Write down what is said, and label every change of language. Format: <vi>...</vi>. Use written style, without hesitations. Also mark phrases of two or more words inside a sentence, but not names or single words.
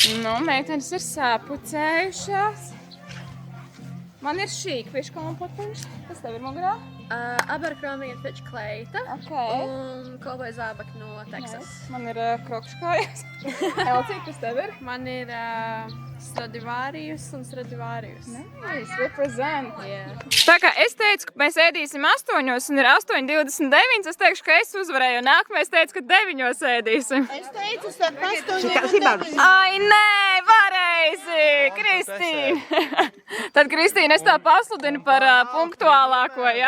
<lv>Nu, meitenes ir sāpucējušās. Man ir šī kviškompotiņš. Kas tev ir mugurā? Abercrombie & Fitch kleita Ok. un kovboja zābaki no Teksas. Man ir krokškājas. Elcī, kas tev ir? Man ir Stradivarius un Stradivarius.</lv> <en>Nice, represent. Yeah.</en> <lv>Tā kā es teicu, ka mēs ēdīsim 8 un ir 8:29, es teikšu, ka es uzvarēju. Nākamais teicu, ka 9 ēdīsim. Es teicu, starp 8 un Ai, nē, pareizi, Kristīna. Tad, Kristīna, es tā pasludinu par punktuālāko, ja?</lv>